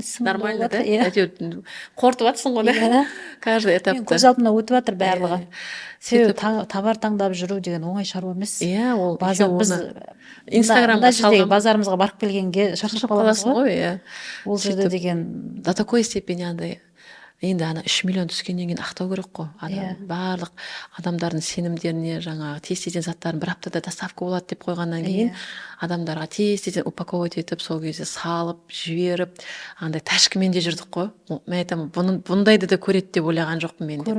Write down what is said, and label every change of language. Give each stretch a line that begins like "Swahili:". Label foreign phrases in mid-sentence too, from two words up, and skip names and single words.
Russian: нормально да?
Kazakh: Әйтеуір қорытып жатсың ғой да?
Russian: Каждый этапта.
Kazakh: Көз алдымнан өтіп жатыр барлығы. Себебі товар таңдап жүру деген оңай шаруа емес. Иә, ол біз Инстаграмға салған базарымызға барып келгенге шаршап қаласың ғой. Ол жерде деген
Russian: до такой степени
Kazakh: андай енді ана 3 миллион түскеннен кейін ақтау керек қой. Барлық адамдардың сенімдеріне жаңағы тез заттарын бір аптада доставка болады деп қойғаннан кейін адамдарға тез упаковать етіп сол кезде салып жіберіп андай тәшкімен де жүрдік қой. Мен айтамын, бұндайды да көреді деп ойлаған жоқпын мен деп.